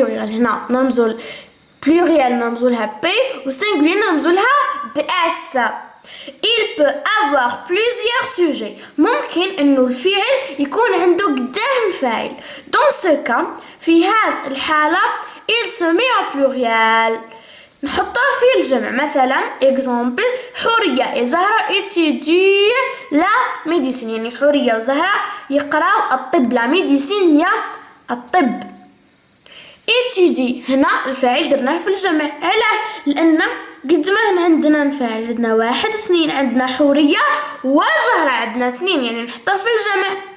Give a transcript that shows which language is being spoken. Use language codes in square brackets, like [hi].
[ar] هنا نرمزو pluriel نرمزو لها b و singulier نرمزو لها bs. [fr] il peut avoir plusieurs sujets. [ar] ممكن انه الفعل يكون عنده قداه فاعل. [fr] dans ce cas [ar] في هذه الحالة [fr] il se met en pluriel [ar] نحطه في الجمع. مثلا exemple حورية وزهرة [fr] étudient la médecine [ar] يعني حورية وزهرة يقراو الطب. [fr] la médecine [ar] هي الطب. étudie هنا الفاعل درناه في الجمع. علاه؟ لأن قد ما عندنا الفاعل عندنا 1 2 عندنا حورية وزهرة عندنا 2 يعني نحطه في الجمع.